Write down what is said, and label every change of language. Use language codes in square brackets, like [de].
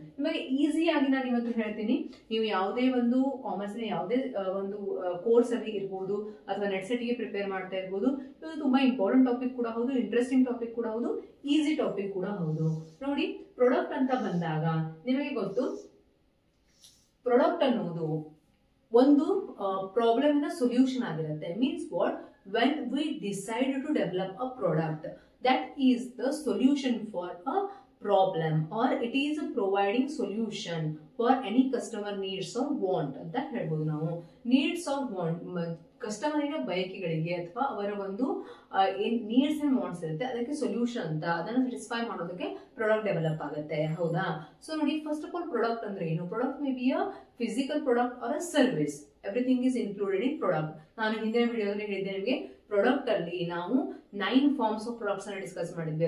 [kn] ನಿಮಗೆ ಈಸಿ ಆಗಿ ನಾನು ಇವತ್ತು ಹೇಳ್ತೀನಿ. ನೀವು ಯಾವುದೇ ಒಂದು ಕಾಮರ್ಸ್ ಯಾವುದೇ ಒಂದು ಕೋರ್ಸ್ ಅಲ್ಲಿ ಇರ್ಬೋದು ಅಥವಾ ನೆಟ್ ಸೆಟ್ ಗೆ ಪ್ರಿಪೇರ್ ಮಾಡ್ತಾ ಇರ್ಬೋದು, ಇದು ತುಂಬಾ ಇಂಪಾರ್ಟೆಂಟ್ ಟಾಪಿಕ್ ಕೂಡ ಹೌದು, ಇಂಟ್ರೆಸ್ಟಿಂಗ್ ಟಾಪಿಕ್ ಕೂಡ ಹೌದು, ಈಸಿ ಟಾಪಿಕ್ ಕೂಡ ಹೌದು. ನೋಡಿ, ಪ್ರಾಡಕ್ಟ್ ಅಂತ ಬಂದಾಗ ನಿಮಗೆ ಗೊತ್ತು, ಪ್ರಾಡಕ್ಟ್ ಅನ್ನೋದು ಒಂದು ಪ್ರಾಬ್ಲಮ್ ನ ಸೊಲ್ಯೂಷನ್ ಆಗಿರುತ್ತೆ. [en] Means what? when we decide to develop a product that is the solution for a problem, or it is providing solution for any customer needs or want [kn] ಅಂತ ಹೇಳ್ಬೋದು ನಾವು. ನೀಡ್ಸ್ ಆರ್ ವಾಂಟ್, ಕಸ್ಟಮರಿನ ಬಯಕೆಗಳಿಗೆ ಅಥವಾ ಅವರ ಒಂದು ಏನ್ needs and wants ಇರುತ್ತೆ ಅದಕ್ಕೆ solution ಅಂತ, ಅದನ್ನ ಸ್ಯಾಟಿಸ್ಫೈ ಮಾಡೋದಕ್ಕೆ ಪ್ರಾಡಕ್ಟ್ ಡೆವಲಪ್ ಆಗುತ್ತೆ. ಹೌದಾ? [en] so ನೋಡಿ, first of all [kn] ಪ್ರಾಡಕ್ಟ್ ಅಂದ್ರೆ ಏನು? [en] Product may be a physical product or a service. Everything is included in product. [kn] ನಾನು ಹಿಂದಿನ ವಿಡಿಯೋದಲ್ಲಿ ಹೇಳಿದ್ದೆ ನಿಮಗೆ, ಪ್ರಾಡಕ್ಟ್ ಅಲ್ಲಿ ನಾವು 9 ಫಾರ್ಮ್ಸ್ ಆಫ್ ಪ್ರಾಡಕ್ಟ್ಸ್ ಅನ್ನ ಡಿಸ್ಕಸ್ ಮಾಡಿದ್ವಿ.